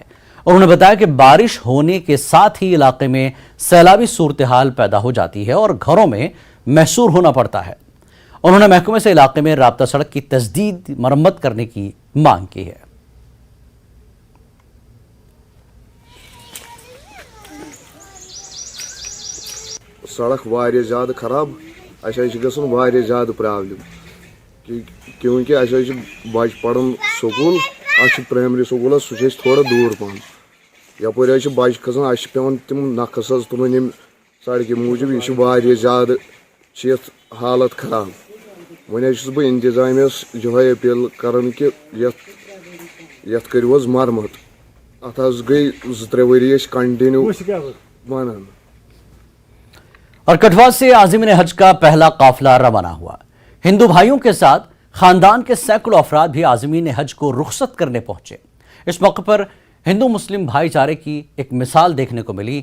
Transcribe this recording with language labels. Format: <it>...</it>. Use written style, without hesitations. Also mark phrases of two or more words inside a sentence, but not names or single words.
<hi>उन्होंने बताया कि बारिश होने के साथ ही इलाके में सैलाबी सूरत हाल पैदा हो जाती है और घरों में महसूर होना पड़ता है। उन्होंने महकमे से इलाके में राब्ता सड़क की तजदीद मरम्मत करने की मांग की है।</hi> <ks>सड़क वारिया ज़्यादा खराब, गसन वारिया ज़्यादा प्रॉब्लम क्योंकि बच पढ़न स्कूल,</ks> <en>primary school</en> <ks>सह थोड़ा दूर पहन, यपर बच खसान पे तम नखस तुलन सड़क मूजूब, यह ज़्यादा हालत खराब। वह बह इंतजामियस यह अपील करान कि यथ करो मरमत अत गई 2-3 वरी कंटिन्यू वन।</ks> <hi>और कठुआ से आज़मीन हज का पहला काफिला रवाना हुआ। हिंदू भाइयों के साथ खानदान के सैकड़ों अफराद भी आज़मीन हज को रुखसत करने पहुंचे। इस मौके पर हिंदू मुस्लिम भाईचारे की एक मिसाल देखने को मिली।</hi>